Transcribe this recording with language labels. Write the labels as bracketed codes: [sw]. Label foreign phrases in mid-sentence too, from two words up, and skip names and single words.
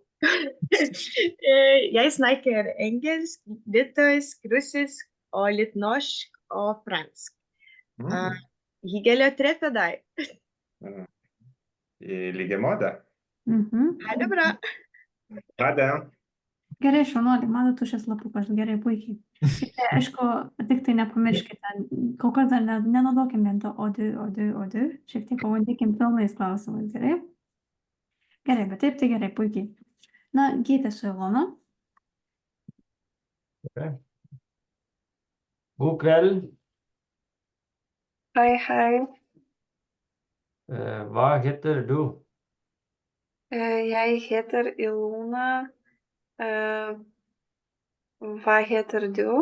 [no] Jeg snakker engelsk, litauisk, russisk og litt norsk og fransk. Hyggelig å treffe deg. I like måte. Ha det bra. Ha det. [lt] Gerai, šaunuoliai, mano tušės lapukas, gerai, puikiai. Tik tai, aišku, tik tai nepamirškite, kol kas dar nenaudokim vien to odiu, šiek tiek pabandykim pilnais klausimais, gerai? Gerai, bet taip, tai gerai, puikiai. Na, Gytė su Ilona. [no] God kveld. Hei. Hva heter du? Jeg heter Ilona. Hva heter du?